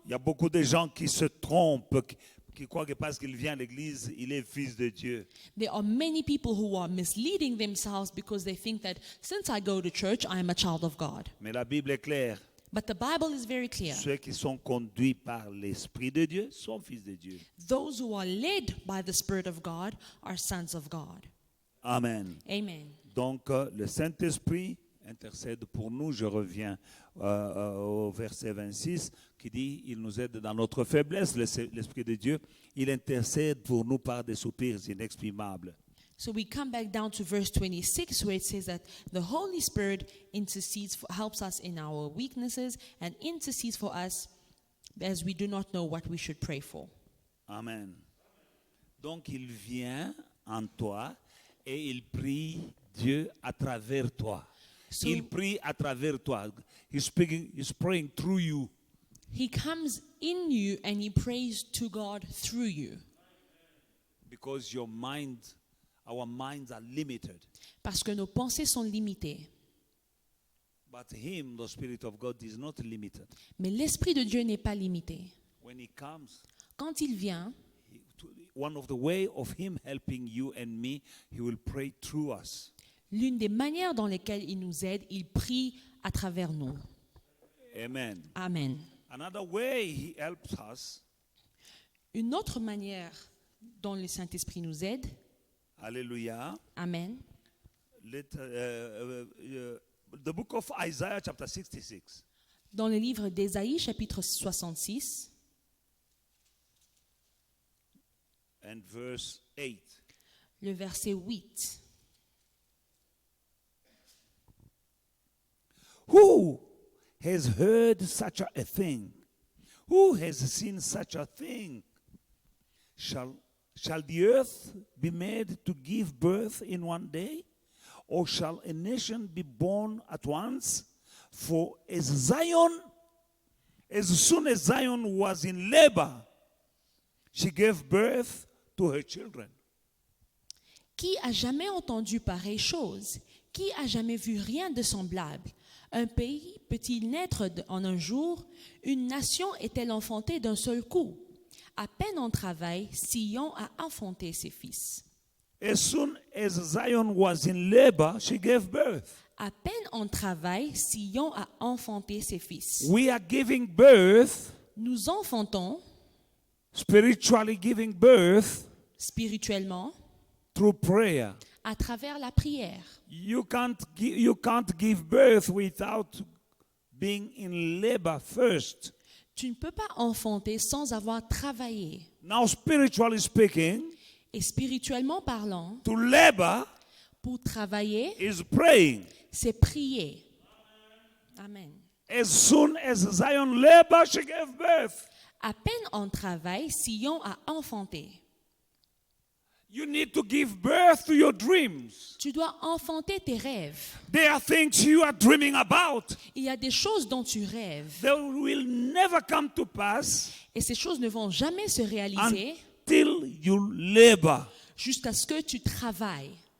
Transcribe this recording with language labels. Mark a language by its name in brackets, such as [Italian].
[French] Il y a beaucoup de gens qui se trompent, qui croient que parce qu'il vient à l'église, il est fils de Dieu. [English] There are many people who are misleading themselves because they think that since I go to church, I am a child of God. [French] Mais la Bible est claire. [English] But the Bible is very clear. [French] Ceux qui sont conduits par l'Esprit de Dieu sont fils de Dieu. [English] Those who are led by the Spirit of God are sons of God. Amen. Amen. [French] Donc, le Saint-Esprit intercède pour nous. Je reviens au verset 26 qui dit, il nous aide dans notre faiblesse, l'Esprit de Dieu. Il intercède pour nous par des soupirs inexprimables. [English] So we come back down to verse 26 where it says that the Holy Spirit helps us in our weaknesses and intercedes for us as we do not know what we should pray for. Amen. [French] Donc, il vient en toi et il prie Dieu à travers toi. [English] So- [French] Il prie à travers toi. [English] He's praying through you. He comes in you and he prays to God through you. Because our minds are limited. [French] Parce que nos pensées sont limitées. [English] But him, the Spirit of God, is not limited. [French] Mais l'Esprit de Dieu n'est pas limité. [English] When he comes, [French] Quand il vient, [English] one of the way of him helping you and me, he will pray through us. [French] l'une des manières dans lesquelles il nous aide, il prie à travers nous. Amen. Amen. [English] Another way he helps us, [French] Une autre manière dont le Saint-Esprit nous aide, [English] hallelujah, Amen, the book of Isaiah chapter 66. [French] dans le livre d'Ésaïe, chapitre 66, [English] And verse 8. [French] le verset 8. [English] Who has heard such a thing? Who has seen such a thing? Shall the earth be made to give birth in one day? Or shall a nation be born at once? For as soon as Zion was in labor, she gave birth to her children. [French] Qui a jamais entendu pareille chose? Qui a jamais vu rien de semblable? Un pays peut-il naître en un jour? Une nation est-elle enfantée d'un seul coup? À peine en travail, Sion a enfanté ses fils. [English] As soon as Zion was in labor, she gave birth. [French] À peine en travail, Sion a enfanté ses fils. [English] We are giving birth, [French] Nous enfantons [English] spiritually giving birth, [French] spirituellement [English] through prayer. [French] à travers la prière. [English] You can't give birth without being in labor first. [French] Tu ne peux pas enfanter sans avoir travaillé. [English] Now, spiritually speaking, [French] Et spirituellement parlant, [English] to labor [French] pour travailler, [English] is praying. [French] c'est prier. Amen. [English] As soon as Zion labor, she gave birth. [French] À peine en travail, Sion a enfanté. [English] You need to give birth to your dreams. [French] Tu dois enfanter tes rêves. [English] There are things you are dreaming about. [French] Il y a des choses dont tu rêves. [English] They will never come to pass [French] Et ces choses ne vont jamais se réaliser [English] until you labor. [French] jusqu'à ce que tu travailles.